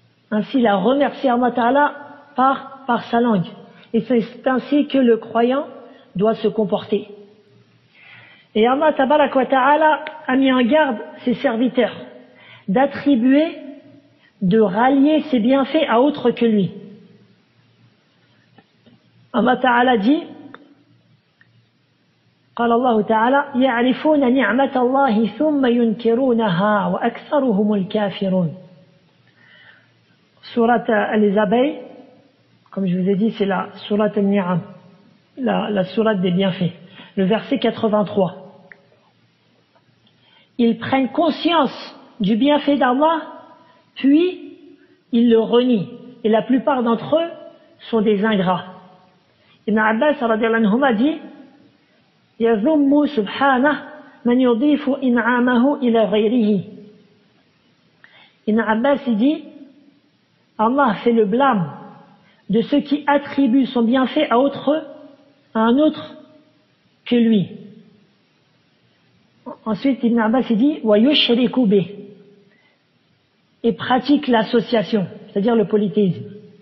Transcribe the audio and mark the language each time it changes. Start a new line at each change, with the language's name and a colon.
French: Ainsi, il a remercié Allah Ta'ala par sa langue. Et c'est ainsi que le croyant doit se comporter. Et Allah Tabarak wa Ta'ala a mis en garde ses serviteurs d'attribuer, de rallier ses bienfaits à autre que lui. Allah Ta'ala dit,
Arabic: قال الله تعالى يعرفون نعمة الله ثم ينكرونها وأكثرهم الكافرون.
French: Sourate les abeilles, comme je vous ai dit, c'est la sourate al-Ni'am, la sourate des bienfaits, le verset 83. Ils prennent conscience du bienfait d'Allah, puis ils le renient. Et la plupart d'entre eux sont des ingrats. Ibn Abbas radiyallahu anhu a dit
Arabic: يَذُمُّ سُبْحَانَهُ مَنْ يُضِيفُ إِنْعَامَهُ إِلَى غَيْرِهِ.
French: Ibn Abbas dit Allah fait le blâme de ceux qui attribuent son bienfait à un autre que lui. Ensuite, Ibn Abbas dit
Arabic: وَيُشْرِكُ بِهِ,
French: et pratique l'association, c'est-à-dire le polythéisme.